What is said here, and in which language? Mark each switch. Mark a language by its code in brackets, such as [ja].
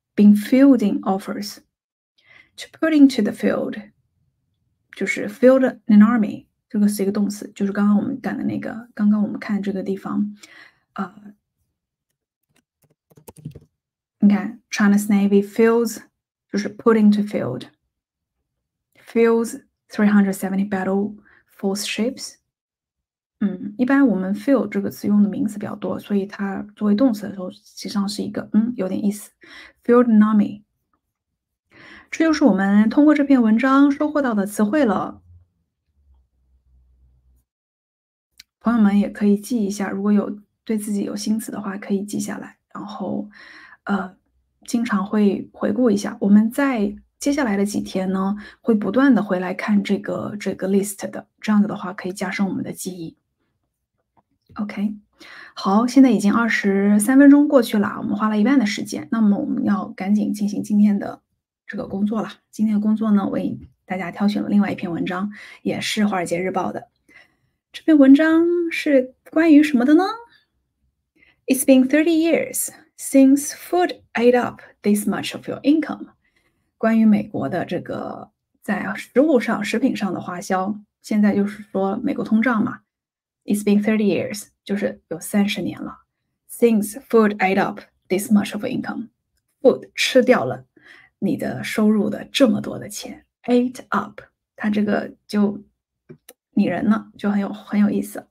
[en] Been fielding offers. To put into the field [zh] 就是 field an army， 这个是一个动词，就是刚刚我们干的那个，刚刚我们看这个地方，你看 [en] China's Navy fields [zh] 就是 put into field。 [en] Fields 370 battle force ships。 [zh] 一般我们 field 这个词用的名词比较多，所以它作为动词的时候，实际上是一个有点意思。 [en] Field an army。 [zh] 这就是我们通过这篇文章收获到的词汇了。朋友们也可以记一下，如果有对自己有新词的话，可以记下来，然后经常会回顾一下。我们在接下来的几天呢，会不断的回来看这个 list 的，这样子的话可以加深我们的记忆。 OK， 好，现在已经23分钟过去了，我们花了一半的时间，那么我们要赶紧进行今天的这个工作了。今天的工作呢，我为大家挑选了另外一篇文章，也是《华尔街日报》的。这篇文章是关于什么的呢？ [en] It's been 30 years since food ate up this much of your income。 [zh] 关于美国的这个在食品上的花销，现在就是说美国通胀嘛。 [en] It's been 30 years [zh] 就是有30年了。 [en] Since food ate up this much of your income， [zh] food 吃掉了你的收入的这么多的钱。 Ate up 它这个就拟人了，就很有意思。